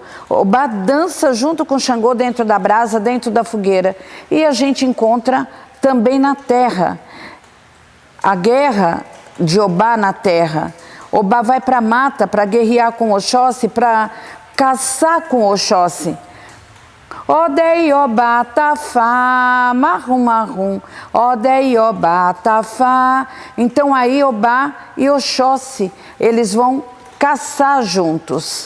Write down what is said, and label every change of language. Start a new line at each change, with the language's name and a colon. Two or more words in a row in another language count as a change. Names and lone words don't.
Portuguese: Obá dança junto com Xangô dentro da brasa, dentro da fogueira. E a gente encontra também na terra, a guerra de Obá na terra. Obá vai para a mata para guerrear com Oxóssi, para caçar com Oxóssi.
Yoruba: Odei Obá tafá, marrum, odei Obá tafá.
Portuguese: Então aí Obá e Oxóssi, eles vão caçar juntos.